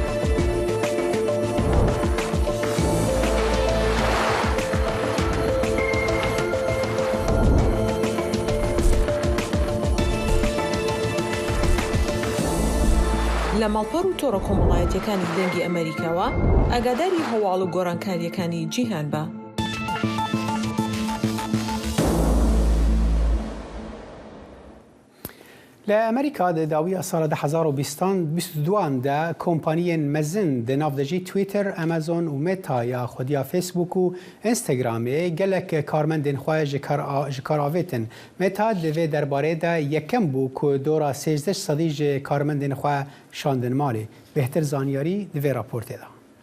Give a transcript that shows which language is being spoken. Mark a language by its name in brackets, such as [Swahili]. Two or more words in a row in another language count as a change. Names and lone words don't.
[Central Kurdish] لە ماڵپەڕ و تۆڕە کۆمەڵایەتیەکانی دەنگی ئەمریکاوە ئاگاداری هەواڵ و گۆڕانکاریەکانی جیهان بە. لە ئەمریکا داویە ساڵە 2022دا [Kurdish] کۆمپانیên mezin di navdejî Twitter, Amazon û Meta ya xwediya Facebook û Instagramê gelek karmendên xwe ji kar avêtin. Meta di vê derbarê de yekem bû ku dora 13 sedî ji karmendên xwe şandin malê. Bêhtir zanyarî di vê raportê de.